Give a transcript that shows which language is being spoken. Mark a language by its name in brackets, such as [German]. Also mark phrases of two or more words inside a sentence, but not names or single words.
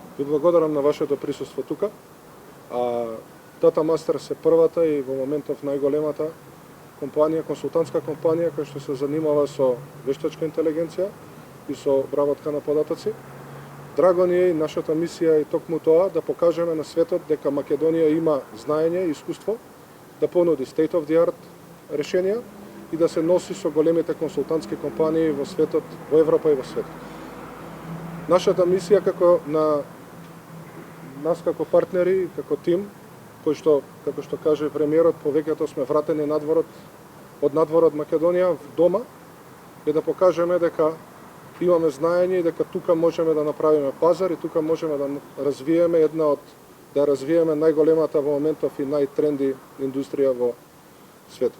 [Macedonian] Ви благодарам на вашето присуство тука. Data Masters е првата и во моментов најголемата компанија, консултантска компанија која што се занимава со вештачка интелигенција и со обработка на податоци. Драго ни е и нашата мисија е токму тоа да покажеме на светот дека Македонија има знаење и искуство да понуди [English] state of the art [Macedonian] решенија и да се носи со големите консултантски компании во светот, во Европа и во светот. Нашата мисија како на нас како партнери, како тим, кој што, како што каже премиерот, повеќето сме вратени од надворот Македонија в дома, е да покажеме дека имаме знаење и дека тука можеме да направиме пазар и тука можеме да развиеме најголемата во моментов и најтренди индустрија во светот.